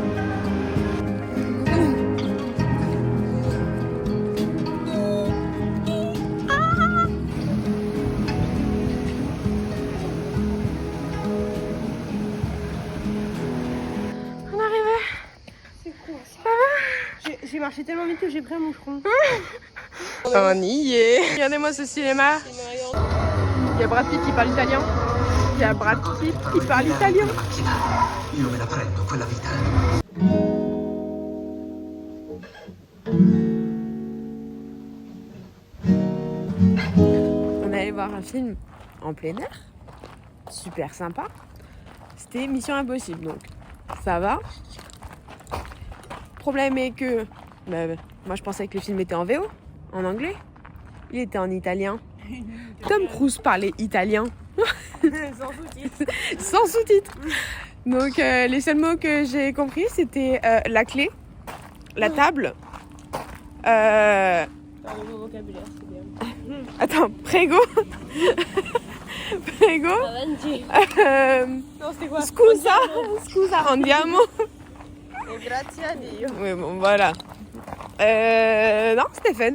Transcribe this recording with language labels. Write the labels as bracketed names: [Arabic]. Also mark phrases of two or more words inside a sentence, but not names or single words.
[French] On est arrivé. C'est quoi ça? J'ai marché tellement vite que j'ai pris un moucheron. On y est. Regardez-moi ce cinéma. Il y a Brad Pitt qui parle italien. Il y a Brad Pitt qui parle italien. [Italian] Io me la prendo quella vita. [French] On est allé voir un film en plein air. Super sympa. C'était Mission Impossible, donc ça va. Problème est que moi je pensais que le film était en VO, en anglais. Il était en italien. Tom Cruise parlait italien. Sans sous-titres. Sans sous-titres. Donc les seuls mots que j'ai compris c'était la clé, la table. Un nouveau vocabulaire, c'est bien. Attends, [Italian] prego. Prego. Avanti. Non, [French] c'était quoi? [Italian] Scusa. Scusa, andiamo. Grazie a Dio. [French] Oui, bon, voilà. Non, c'était fun.